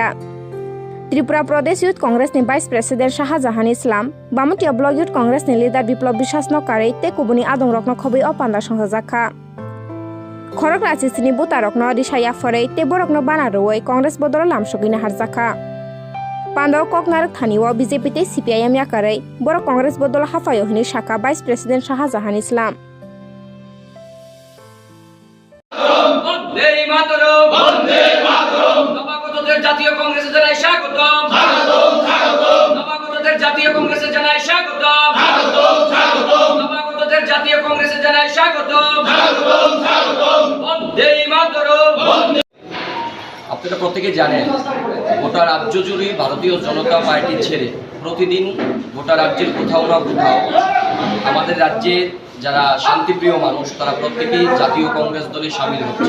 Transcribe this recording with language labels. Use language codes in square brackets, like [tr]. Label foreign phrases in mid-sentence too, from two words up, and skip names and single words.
[trp] Tripura Pradesh Youth Congress ni Vice President Shahjahan Islam, Bamutia Blog Youth Congress ni leader Biplab Biswas no karei te kubuni adong rokno khobui o panda songjaka. Khorok rasisini voter rokno risaya phorei te borokno banaroi Congress bodol lamsogina harjaka. Pandao Koknarak Thaniwa BJP te CPIM yakarei borok Congress bodol hafayo hini shaka Vice President Shahjahan Islam. [bn] জাতীয় কংগ্রেসে জানাই স্বাগতম স্বাগতম স্বাগতম নবাগতদের জাতীয় কংগ্রেসে জানাই স্বাগতম স্বাগতম স্বাগতম নবাগতদের জাতীয় কংগ্রেসে জানাই স্বাগতম স্বাগতম স্বাগতম বন্দে মাতরম আপনারা প্রত্যেকই জানেন গোটা রাজ্য জুড়ে ভারতীয় জনতা পার্টি ছেড়ে প্রতিদিন গোটা রাজ্যের কোথাও না কোথাও আমাদের রাজ্যের যারা শান্তিপ্রিয় মানুষ তারা প্রত্যেকেই জাতীয় কংগ্রেস দলে শামিল হচ্ছে।